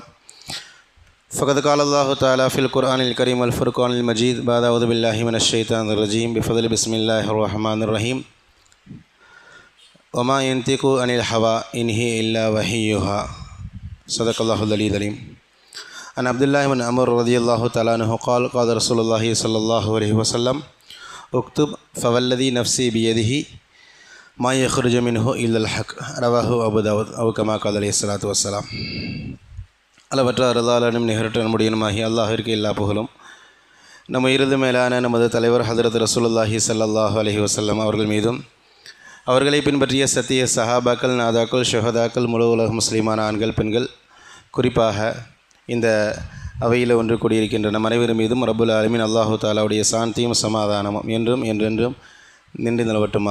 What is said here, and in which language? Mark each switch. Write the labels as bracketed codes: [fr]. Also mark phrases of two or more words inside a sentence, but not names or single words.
[ar] فقد قال الله تعالى في القرآن الكريم والفرقان المجيد. بعد أعوذ بالله من الشيطان الرجيم بفضل بسم الله الرحمن الرحيم. وما ينطق عن الهوى إن هي إلا وحيها. صدق الله العلي العليم عن عبد الله بن عمرو رضي الله تعالى عنه قال قال رسول الله صلى الله عليه وسلم اكتب فوالذي نفسي بيده ما يخرج منه إلا الحق. رواه أبو داود أو كما قال عليه الصلاة والسلام. [ta] அளவற்ற அருளாளனும் நிகரற்ற நம்முடையனுமாகி அல்லாஹிற்கு எல்லா புகழும் நம்ம இறுதி மேலான நமது தலைவர் ஹதரத் [ar] رسول الله صلى الله عليه وسلم [ta] அவர்கள் மீதும் அவர்களை பின்பற்றிய சத்திய சஹாபாக்கள், நாதாக்கள், ஷுஹதாக்கள், முழு உலக முஸ்லீமான ஆண்கள், பெண்கள், குறிப்பாக இந்த அவையில் ஒன்று கூடியிருக்கின்ற நம் அனைவரும் மீதும் [ar] رب العالمين الله [ta] தஆலாவுடைய சாந்தியும் சமாதானமும் என்றும் என்றென்றும் நின்று நிலவட்டும்.